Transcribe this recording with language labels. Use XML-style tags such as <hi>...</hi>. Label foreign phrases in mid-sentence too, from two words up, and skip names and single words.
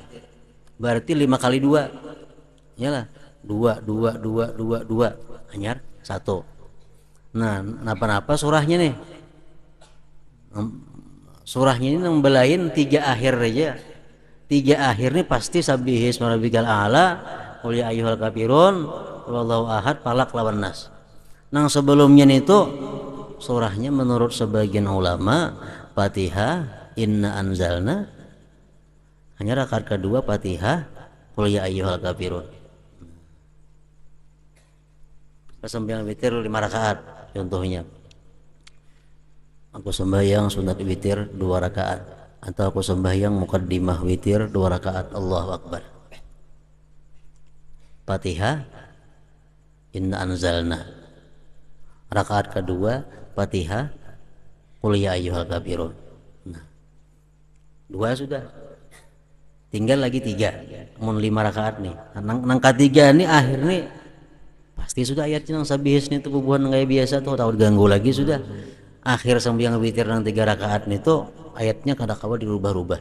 <bjn>Berarti 5 kali 2. Iyalah, 2 2 2 2 2 anyar 1. Nah, napa-napa surahnya nih. Surahnya ini nembelain 3 akhir aja. 3 akhir nih pasti Sabbihisma rabbikal a'la, Qul ya ayyuhal kafirun, wallahu ahad, Falaq lawan Nas. Nang sebelumnya itu surahnya menurut sebagian ulama Fatihah Inna anzalna, hanya rakaat kedua Fatihah Qul ya ayyuhal kafirun. Sembahyang witir 5 rakaat contohnya. Aku sembahyang sunat witir 2 rakaat, atau aku sembahyang muqaddimah witir 2 rakaat,</bjn> <ar>Allahu Akbar.</ar> <bjn>Fatihah Inna anzalna, rakaat kedua Fatihah Qul ya ayyuhal kafirun. Nah, 2 sudah, tinggal lagi 3. Mun 5 rakaat nih, nang ketiga nih akhir nih pasti sudah ayatnya nang sabihis nih tuh bubuhan kayak biasa tuh, tahu ganggu lagi sudah. Akhir sembahyang witir nang 3 rakaat nih tuh ayatnya kadang-kala dirubah-rubah.</bjn>